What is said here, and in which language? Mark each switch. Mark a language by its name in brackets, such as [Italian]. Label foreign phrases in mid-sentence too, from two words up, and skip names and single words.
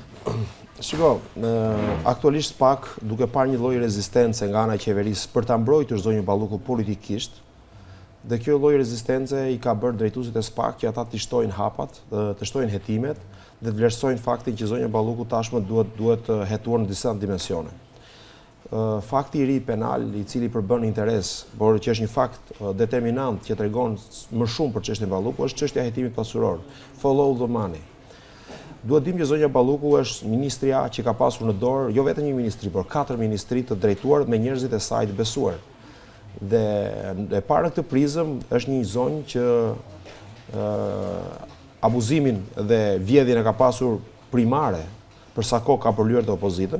[Albanian] Shiko, aktualisht pak duke parë një lloj rezistence nga ana e qeverisë për ta mbrojtur zonjën Balluku politikisht, dhe kjo lloj rezistence i ka bërë drejtuesit e SPAK që ata të shtojnë hapat, të shtojnë hetimet dhe të vlerësojnë faktin që zonja Balluku tashmë duhet hetuar në disa dimensione. Fakti i ri penal i cili përbën interes, por që është një fakt determinant që tregon më shumë për çështjen Balluku, është çështja e hetimit pasuror. [English] Follow the money. [Albanian] Duhet dim që zonja Balluku është ministria që ka pasur në dorë, jo vetëm një ministri, por 4 ministri të drejtuar me njerëzit e saj të besuar. Dhe e para në këtë prizëm është një zonjë që abuzimin dhe vjedhjen e ka pasur primare për sa kohë ka përlyer të opozitën.